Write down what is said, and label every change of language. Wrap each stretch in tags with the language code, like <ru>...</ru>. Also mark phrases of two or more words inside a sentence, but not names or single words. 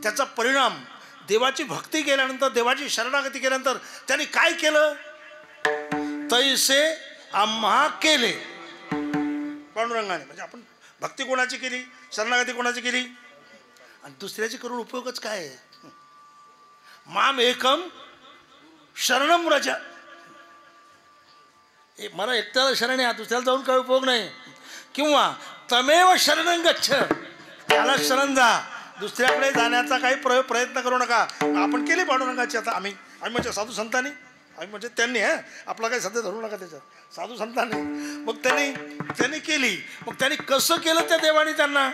<mr>त्याचा परिणाम देवाची भक्ती केल्यानंतर, देवाची शरणागती केल्यानंतर त्यांनी काय केलं? तैसे आम्हा केले पांडुरंगाने. म्हणजे आपण भक्ती कोणाची केली, शरणागती कोणाची केली, आणि दुसऱ्याची करून उपयोगच काय आहे?</mr> <sa>माम एकम शरणम व्रज.</sa> <mr>मला एकट्याला शरण आहे, दुसऱ्याला जाऊन काही उपयोग नाही.</mr> <sa>किंवा तमेव शरणं गच्छ,</sa> <mr>त्याला शरण जा, दुसऱ्याकडे जाण्याचा काही प्रयत्न करू नका. आपण केली पांडुरंगाची. आता आम्ही म्हणजे साधू संतांनी, आम्ही म्हणजे त्यांनी, आपला काही सध्या धरू नका त्याच्यात, साधू संतांनी. मग त्यांनी केली. मग त्यांनी कसं केलं त्या देवाने त्यांना?</mr>